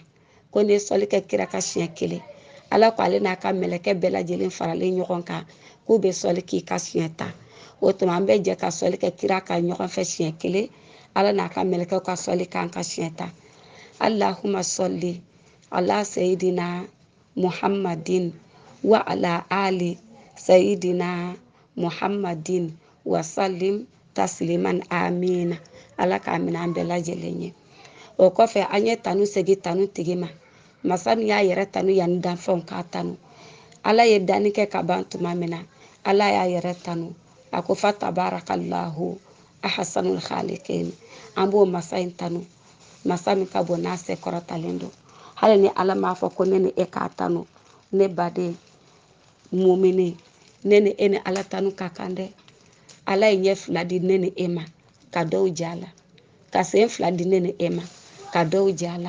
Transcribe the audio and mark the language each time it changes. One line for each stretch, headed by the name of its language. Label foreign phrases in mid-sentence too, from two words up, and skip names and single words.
Bambara: Ko ni ye sɔli kɛ kira kan siɲɛ kelen, ala ko ale n'a ka mɛlɛkɛ bɛɛ lajɛlen faralen ɲɔgɔn kan k'u bɛ sɔli k'i ka siɲɛ 10. O tuma an bɛ jɛ ka sɔli kɛ kira kan ɲɔgɔn fɛ siɲɛ kelen, ala n'a ka mɛlɛkɛw ka sɔli kan ka siɲɛ 10.
Arabic: اللهم صل على سيدنا محمد وعلى آل سيدنا محمد وسلم تسليما آمين.
Bambara: Ala k'a minɛ an bɛɛ lajɛlen ye. O kɔfɛ an ye tanu segi tanu tigi ma. Masa min y'a yɛrɛ tanu yanni danfɛnw k'a tanu. Ala ye danni kɛ ka ban tuma min na, ala y'a yɛrɛ tanu. A ko
Arabic: فتبارك الله أحسن الخالقين.
Bambara: An b'o masa in tanu. Masa min ka bon n'a se kɔrɔtalen don. Hali ni ala m'a fɔ ko ne ni e k'a tanu, ne baden mumini, ne ni e ni ala tanu ka kan dɛ. Ala ye ɲɛ 2 di ne ni e ma ka dɔw jɛ a la, ka sen 2 di ne ni e ma ka dɔw jɛ a la.